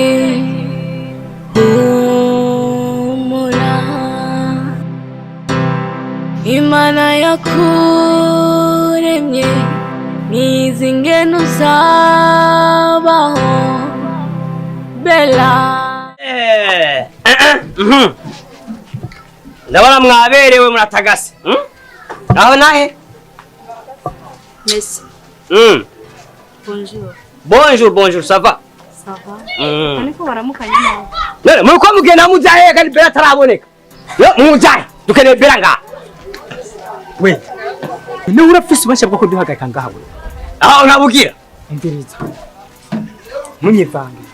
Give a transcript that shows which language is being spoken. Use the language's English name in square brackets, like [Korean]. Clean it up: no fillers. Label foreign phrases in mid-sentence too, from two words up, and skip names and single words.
[Rundi] Humura Imana yakuremye nizi ngene uzabaho Bella. Ndabona mwaberewe muratagase. Aho nahe? [French] Merci. Bonjour. Bonjour, ça va? Ça va? [Rundi] Ariko baramukanya nawe. None muri ko mugenda mujaye kandi Bella taraboneka. Yo mujaye dukeneye Bella nga. We. Ni urafise ubasha bwo kuduhagarika ngaho. Aho nabukira. Ndiriza. Munyivange.